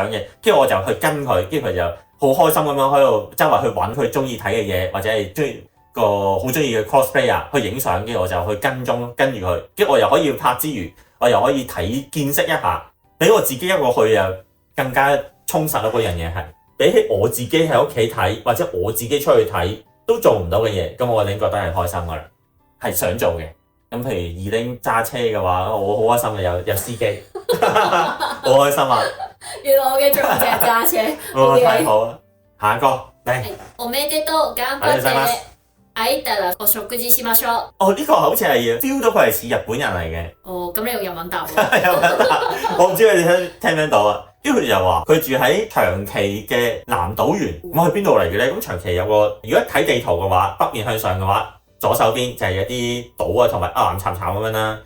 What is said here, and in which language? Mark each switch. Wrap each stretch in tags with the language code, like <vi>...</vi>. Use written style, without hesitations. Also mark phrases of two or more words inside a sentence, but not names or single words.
<yue>嘅，跟住我就去跟佢，跟住佢就好開心咁樣喺度周圍去揾佢中意睇嘅嘢，或者係中意個好中意嘅 cosplayer 去影相，跟住我就去跟住佢，跟住我又可以拍之餘，我又可以睇見識一下，俾我自己一個去又更加充實咯。嗰樣嘢係比起我自己喺屋企睇，或者我自己出去睇都做唔到嘅嘢，咁我已經覺得係開心噶啦，係想做嘅。咁譬如二丁揸車嘅話，我好開心嘅，有司機，好開心啊！原來我嘅最後就係揸車。太好啦！下一個嚟。</yue> <ja>おめでとう、頑張って會えたらお食事しましょう。</ja> <yue>呢個好似係 feel 到佢係似日本人嚟嘅。咁你用日文答我。我唔知你哋聽唔聽到啊？因為佢就話佢住喺長崎嘅南島原，咁去邊度嚟嘅咧？咁長崎有個，如果睇地圖嘅話，北面向上嘅話，左手邊就係一啲島啊，同埋岩巉巉咁樣啦。</yue>